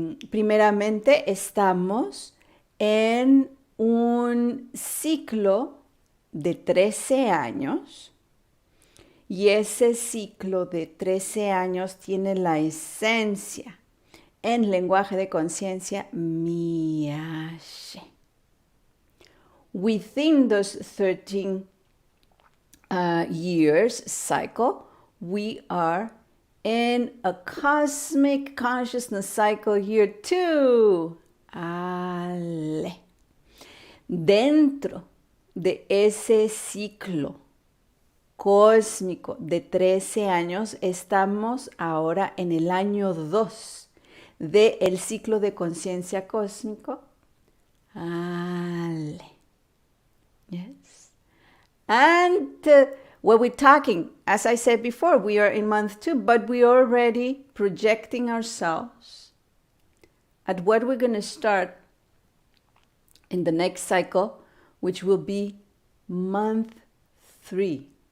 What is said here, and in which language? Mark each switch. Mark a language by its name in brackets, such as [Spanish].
[Spanish] Primeramente estamos en un ciclo de 13 años y ese ciclo de 13 años tiene la esencia en lenguaje de conciencia Miashe. [English] Within those 13 years cycle, we are in a cosmic consciousness cycle here too. Ale. [Spanish] Dentro de ese ciclo cósmico de 13 años, estamos ahora en el año 2 del ciclo de conciencia cósmico. Ale. Yes. [English] And when we're talking, as I said before, we are in month 2, but we are already projecting ourselves at what we're going to start in the next cycle, which will be month 3.